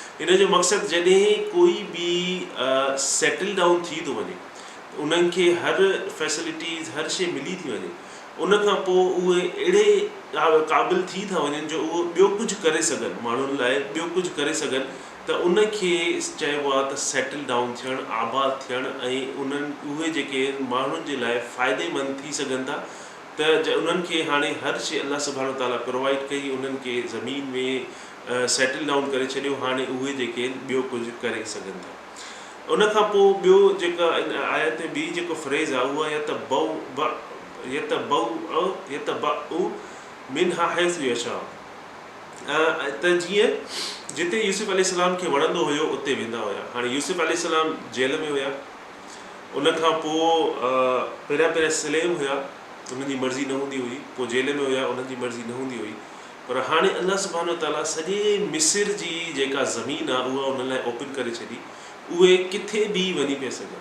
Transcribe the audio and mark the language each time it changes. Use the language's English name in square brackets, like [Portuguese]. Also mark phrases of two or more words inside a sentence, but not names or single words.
[Sindhi] इन जो मक़सदु जॾहिं कोई बि [English] settle down [Sindhi] थी थो वञे, उन्हनि खे हर फैसिलिटीज़, हर शइ मिली थी वञे, उनखां पोइ उहे अहिड़े क़ाबिल थी था वञनि जो उहो ॿियो कुझु करे सघनि, माण्हुनि लाइ ॿियो कुझु करे सघनि, त उनखे चइबो आहे त [English] settle down [Sindhi] थियणु, आबाद थियणु, ऐं उहे जेके माण्हुनि जे लाइ फ़ाइदेमंद थी सघनि था। त उन्हनि खे हाणे हर शइ अल्लाह सुब्हानहू तआला प्रोवाइड कई, उन्हनि खे ज़मीन में [English] settle down [Sindhi] करे छॾियो। हाणे उहे जेके आहिनि ॿियो कुझु करे सघनि था। उनखां पोइ ॿियो जेका आयत में ॿी जेको फ्रेज़ आहे उहा [Arabic] يتبوأ منها حيث يشاء, [Sindhi] त जीअं जिते यूसुफ अलैहिस्सलाम खे वणंदो हुयो उते वेंदा हुया। हाणे यूसुफ अलैहिस्सलाम जेल में हुया, उनखां पोइ पहिरियां स्लेव हुया, उन्हनि जी मर्ज़ी न हूंदी हुई, पोइ जेल में हुया, उन्हनि जी मर्ज़ी न हूंदी हुई, पर हाणे अल्लाह सुब्हानहू तआला सॼे मिस्र जी जेका ज़मीन आहे उहा उन्हनि लाइ ओपन करे छॾी, उहे किथे बि वञी पिया सघनि।